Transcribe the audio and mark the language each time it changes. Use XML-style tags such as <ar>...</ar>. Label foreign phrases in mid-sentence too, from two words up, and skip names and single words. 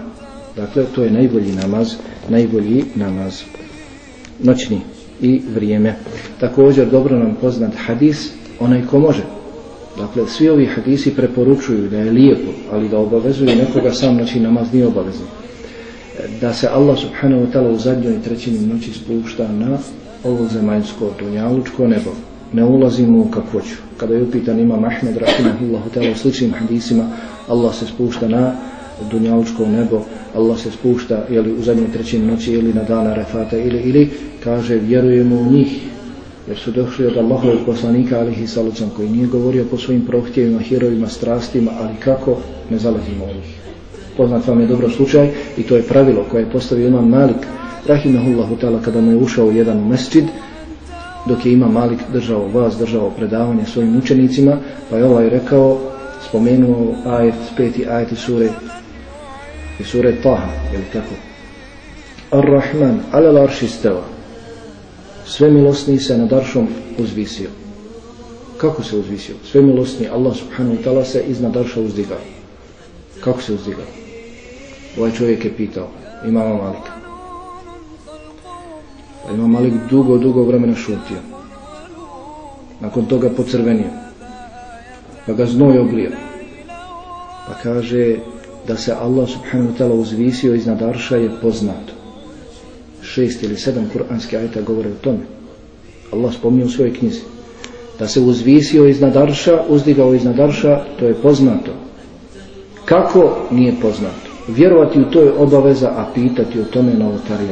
<bs>Dakle, to je najbolji namaz noćni i vrijeme. Također dobro nam poznat hadis, onaj ko može. Dakle, svi ovi hadisi preporučuju da je lijepo, ali da obavezuje nekoga sam noćni namaz nije obavezan. Da se Allah</bs> <ar>سبحانه وتعالى</ar> <bs>u zadnjoj trećini noći spušta na ovo zemaljsko dunjalučko nebo. Ne ulazimo u kakvoću. Kada je upitan Imam Ahmed</bs> <ar>رحمه الله تعالى</ar> <bs>u sličnim hadisima, Allah se spušta na dunjalučko nebo, Allah se spušta u zadnjoj trećini noći ili na dana Arefata ili kaže vjerujemo u njih jer su došli od Allahovog poslanika</bs> <ar>عليه السلام</ar> <bs>koji nije govorio po svojim prohtjevima, hirovima, strastima, ali kako ne zalazimo u njih. Poznat vam je dobro slučaj i to je pravilo koje je postavio Imam Malik</bs> <ar>رحمه الله تعالى</ar> <bs>kada mu je ušao u jedan mesdžid dok je Imam Malik držao predavanje svojim učenicima, pa je ovaj rekao, spomenuo ajet, 5. ajet iz sure Taha, je li tako?</bs> <ar>الرحمن على العرش استوى.</ar> <bs>Svemilosni se nad aršom uzvisio. Kako se uzvisio? Svemilosni Allah</bs> <ar>سبحانه وتعالى</ar> <bs>se iznad arša uzdigao. Kako se uzdigao? Ovaj čovjek je pitao Imama Malika. Pa Imam Malik dugo vremena šutio. Nakon toga pocrvenio. Pa ga znoj oblio. Pa kaže da se Allah</bs> <ar>سبحانه وتعالى</ar> <bs>uzvisio iznad arša je poznato. 6 ili 7 kuranski ajeta govore o tome. Allah spominje u svojoj knjizi. Da se uzvisio iznad arša, uzdigao iznad arša, to je poznato. Kako? Nije poznato. Vjerovati u to je obaveza, a pitati o tome novotarija.</bs>